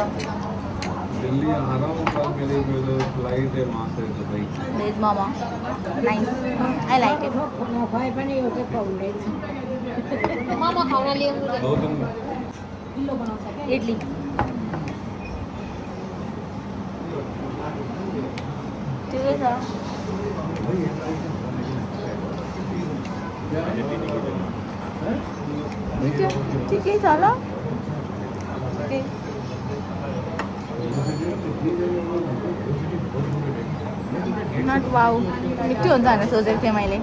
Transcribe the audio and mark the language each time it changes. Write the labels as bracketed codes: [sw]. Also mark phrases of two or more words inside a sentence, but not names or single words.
[hi] दिल्ली आ रहा हूँ कल मेरी जो फ्लाइट है वहाँ से दुबई [en] Veg momo nice I like it [ne] मोमो खाउन ल्याउनु रे। 2 दिन इडली ठिकै छ मिठो ठिकै छ ल ठिकै [en] not wow [ne] मिठो हुन्छ भनेर सोचेको थिएँ मैले